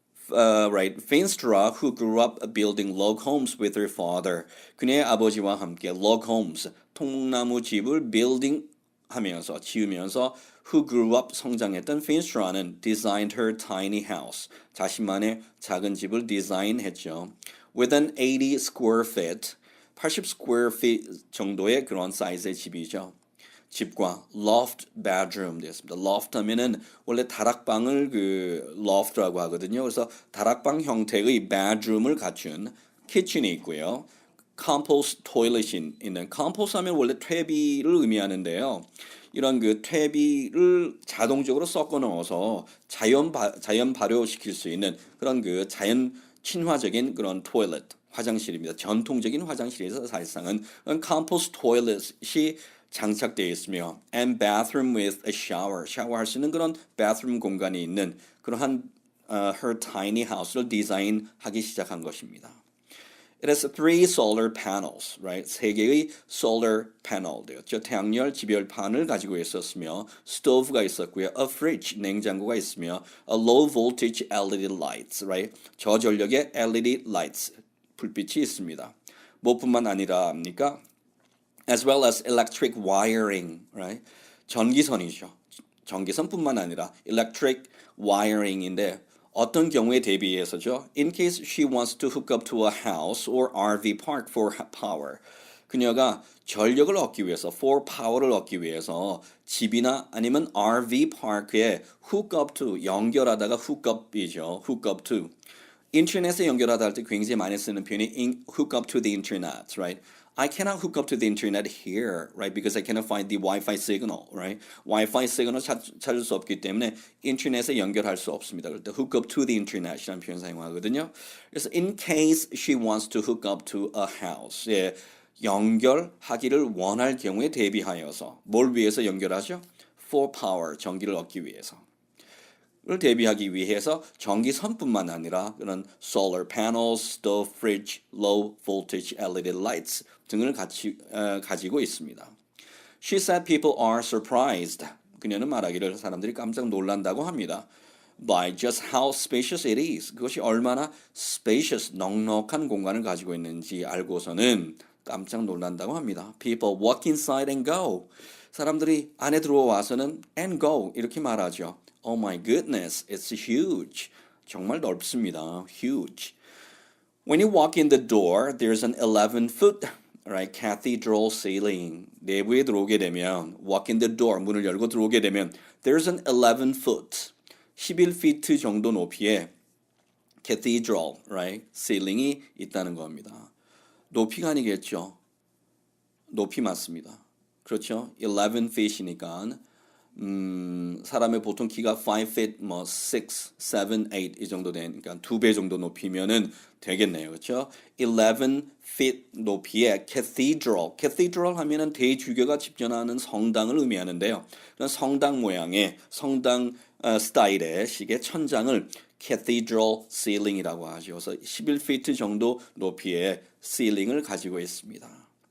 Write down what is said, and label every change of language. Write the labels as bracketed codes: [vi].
[en] Right, Feenstra, who grew up building log homes with her father. [ko] 그녀의 아버지와 함께 log homes, 통나무 집을 building 하면서 지으면서 who grew up 성장했던 Feenstra는 [en] designed her tiny house. [ko] 자신만의 작은 집을 디자인했죠. [en] With an 80 square feet, 80 square feet [ko] 정도의 그런 사이즈의 집이죠. 집과 loft bedroom 되었습니다. loft 하면은 원래 다락방을 그 loft라고 하거든요. 그래서 다락방 형태의 bedroom을 갖춘 kitchen이 있고요. compost toilet이 있는 compost 하면 원래 퇴비를 의미하는데요. 이런 그 퇴비를 자동적으로 섞어 넣어서 자연 발효시킬 수 있는 그런 그 자연 친화적인 그런 toilet 화장실입니다. 전통적인 화장실에서 사실상은 compost toilet이 장착되어 있으며 [en] and bathroom with a shower, [ko] 샤워할 수 있는 그런 bathroom 공간이 있는 그러한 her tiny house를 디자인하기 시작한 것입니다. [en] It has 3 solar panels, right? [ko] 3개의 solar panel 되었죠. 태양열 지별판을 가지고 있었으며 stove가 있었고요. [en] A fridge, [ko] 냉장고가 있으며 [en] a low voltage LED lights, right? [ko] 저전력의 LED lights, 불빛이 있습니다. 뭐뿐만 아니라 합니까? [en] As well as electric wiring, right? [ko] 전기선이죠. 전기선뿐만 아니라 electric wiring인데 어떤 경우에 대비해서죠? [en] In case she wants to hook up to a house or RV park for power. [ko] 그녀가 전력을 얻기 위해서, for power를 얻기 위해서 집이나 아니면 RV park에 hook up to, 연결하다가 hook up이죠. hook up to. 인터넷에 연결하다 할 때 굉장히 많이 쓰는 표현이 [en] hook up to the internet, right? I cannot hook up to the internet here, right? Because I cannot find the Wi-Fi signal, right? [ko] Wi-Fi signal 찾을 수 없기 때문에 인터넷에 연결할 수 없습니다. 그럴 때 hook up to the internet이라는 표현 사용하거든요. 그래서 [en] in case she wants to hook up to a house, [ko] 예, 연결하기를 원할 경우에 대비하여서 뭘 위해서 연결하죠? For power, 전기를 얻기 위해서. 를 대비하기 위해서 전기선뿐만 아니라 그런 solar panels, stove, fridge, low voltage LED lights 등을 가지고 있습니다. [en] She said people are surprised. [ko] 그녀는 말하기를 사람들이 깜짝 놀란다고 합니다. [en] By just how spacious it is. [ko] 그것이 얼마나 spacious, 넉넉한 공간을 가지고 있는지 알고서는 깜짝 놀란다고 합니다. [en] People walk inside and go. [ko] 사람들이 안에 들어와서는 and go 이렇게 말하죠. [en] Oh my goodness, it's huge. [ko] 정말 넓습니다. [en] Huge. When you walk in the door, there's an 11-foot right, cathedral ceiling. [ko] 내부에 들어오게 되면 walk in the door, 문을 열고 들어오게 되면 [en] there's an 11-foot, [ko] 11feet 정도 높이의 cathedral, right, ceiling이 있다는 겁니다. 높이가 아니겠죠. 높이 맞습니다. 그렇죠? 11feet이니까 사람의 보통 키가 5feet, 6, 7, 8 이 정도 되니까 2배 정도 높이면은 되겠네요. 그렇죠? 11feet 높이의 cathedral. cathedral 하면은 대주교가 집전하는 성당을 의미하는데요. 그런 성당 모양의 성당 스타일의 식의 천장을 cathedral ceiling이라고 하죠. 그래서 11feet 정도 높이의 ceiling을 가지고 있습니다.